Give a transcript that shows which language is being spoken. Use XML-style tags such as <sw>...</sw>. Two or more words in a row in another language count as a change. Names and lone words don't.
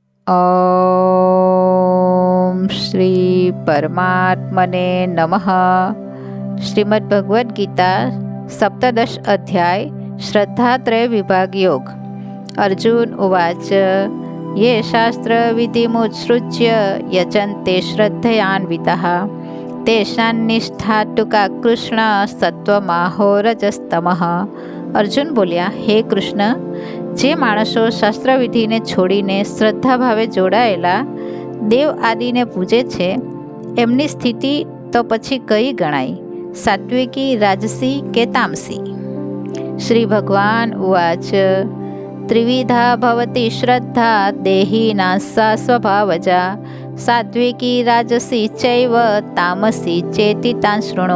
<sa>ॐ श्री परमात्मने नमः। श्रीमद् भगवद् गीता सप्तदश अध्याय श्रद्धात्रय विभाग योग। अर्जुन उवाच ये शास्त्रविधिमुत्सृज्य यजन्ते श्रद्धयान्विताः तेषां निष्ठा तु का कृष्ण सत्वमाहो रजस्तमः।</sa> <gu>અર્જુન બોલ્યા, હે કૃષ્ણ, જે માણસો શાસ્ત્રવિધિને છોડીને શ્રદ્ધા ભાવે જોડાયેલા દેવ આદિને પૂજે છે એમની સ્થિતિ તો પછી કઈ ગણાય, સાત્વિકી, રાજસી કે તામસી?</gu> <sa>श्री भगवान उवाच त्रिविधा भवति श्रद्धा देहिना सा स्वभावजा सात्विकी राजसी चैव तामसी चेति तां शृणु।</sa>